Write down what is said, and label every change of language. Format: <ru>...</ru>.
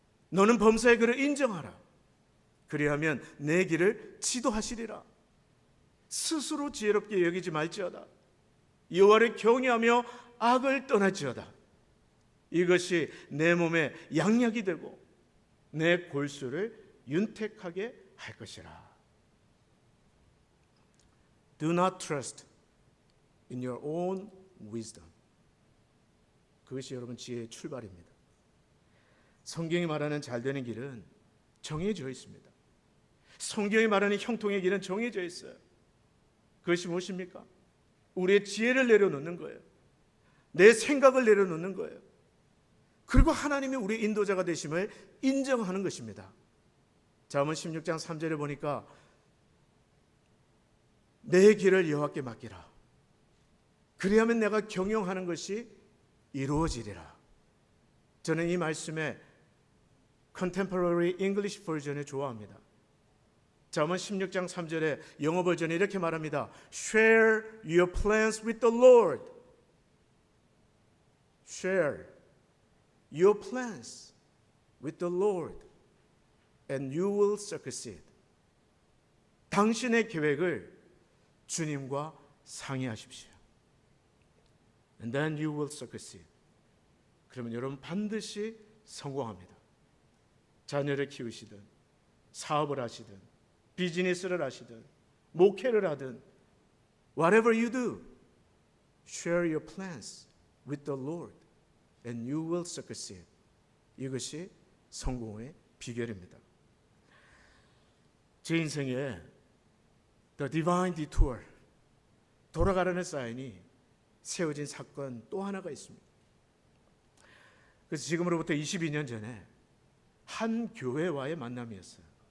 <ko>너는 범사의 그를 인정하라. 그리하면 내 길을 지도하시리라. 스스로 지혜롭게 여기지 말지어다. 여호와를 경외하며 악을 떠날지어다. 이것이 내 몸에 양약이 되고 내 골수를 윤택하게 할 것이라.</ko> <en>Do not trust in your own wisdom.</en> <ko>그것이 여러분 지혜의 출발입니다. 성경이 말하는 잘되는 길은 정해져 있습니다. 성경이 말하는 형통의 길은 정해져 있어요. 그것이 무엇입니까? 우리의 지혜를 내려놓는 거예요. 내 생각을 내려놓는 거예요. 그리고 하나님이 우리 인도자가 되심을 인정하는 것입니다. 잠언 16장 3절에 보니까 내 길을 여호와께 맡기라. 그리하면 내가 경영하는 것이 이루어지리라. 저는 이 말씀에 Contemporary English 버전을 좋아합니다. 잠언 16장 3절에 영어 버전이 이렇게 말합니다.</ko> <en>Share your plans with the Lord. Share your plans with the Lord and you will succeed.</en> <ko>당신의 계획을 주님과 상의하십시오.</ko> <en>And then you will succeed.</en> <ko>그러면 여러분 반드시 성공합니다.</ko> <en>자녀를 키우시든 사업을 하시든 비즈니스를 하시든 목회를 하든 whatever you do, share your plans with the Lord and you will succeed.</en> <ko>이것이 성공의 비결입니다. 제 인생에 The Divine Detour, 돌아가라는 사인이 세워진 사건 또 하나가 있습니다. 그래서 지금으로부터 22년 전에 한 교회와의 만남이었어요.</ko>